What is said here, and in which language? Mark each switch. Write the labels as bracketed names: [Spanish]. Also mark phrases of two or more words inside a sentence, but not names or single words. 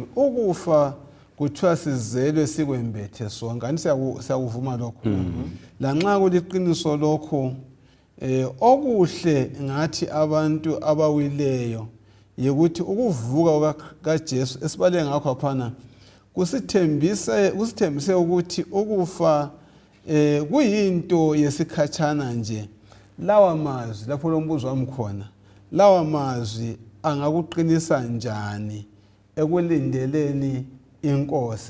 [North Ndebele] Ukufa kuthiwa sizelwe sikwembethe sonke. Ani siyakuvuma lokho. Lanxa kuliqiniso lokho okuhle ngathi abantu abawileyo yikuthi ukuvuka kaJesu esibale ngakho aphana kusithembise ukuthi ukufa kuyinto yesikhatshana nje. Lawa mazwi lapho lombuzo wami khona. Lawa mazwi angakuqinisa njani ekulindeleni inkosi?